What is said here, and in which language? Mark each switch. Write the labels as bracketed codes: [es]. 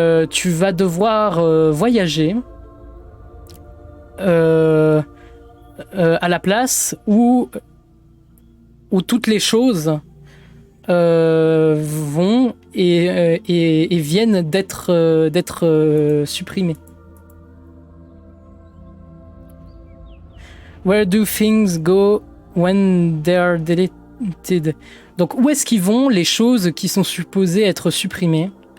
[fr] Tu vas devoir voyager à la place où toutes les choses vont et viennent d'être supprimées. [en] Where do things go when they're deleted? [fr] Donc où est-ce qu'ils vont les choses qui sont supposées être supprimées?